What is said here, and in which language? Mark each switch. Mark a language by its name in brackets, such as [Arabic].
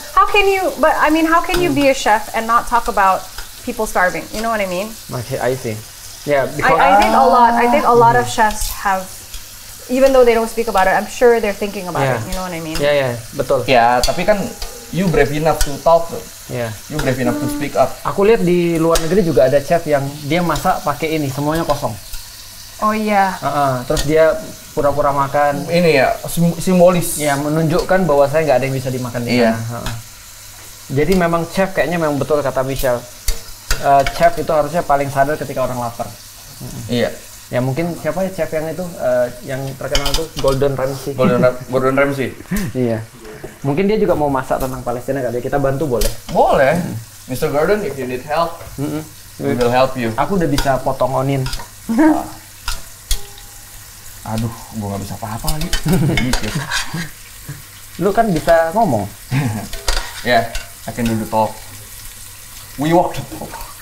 [English] how can you be a chef and not talk about people starving? You know what I mean? Okay, I see. Yeah, because I think a lot of chefs have, even though they don't speak about it, I'm sure they're thinking about it. You know what I mean? [Indonesian] ya, betul. Ya, tapi kan [English] you brave enough to talk [Indonesian] tuh. Ya. [English] You brave enough to speak up. [Indonesian] Aku lihat di luar negeri juga ada chef yang dia masak pakai ini, semuanya kosong. Oh iya. Terus dia pura-pura makan. Ini ya, simbolis. Ya, menunjukkan bahwa saya nggak ada yang bisa dimakan di Iya. sana. Jadi memang chef kayaknya memang betul kata Michelle. Chef itu harusnya paling sadar ketika orang lapar. Iya. Ya mungkin siapa ya chef yang itu yang terkenal itu Gordon Ramsay. Gordon Ramsay. Iya. Mungkin dia juga mau masak tentang Palestina kali ya. Kita bantu boleh. Boleh. Mr. [English] Gordon, if you need help, we will help you. [Indonesian] Aku udah bisa potong onin. Aduh, gua nggak bisa apa-apa lagi. Lu kan bisa ngomong. [English] Yeah, I can do the talk. We walk the talk.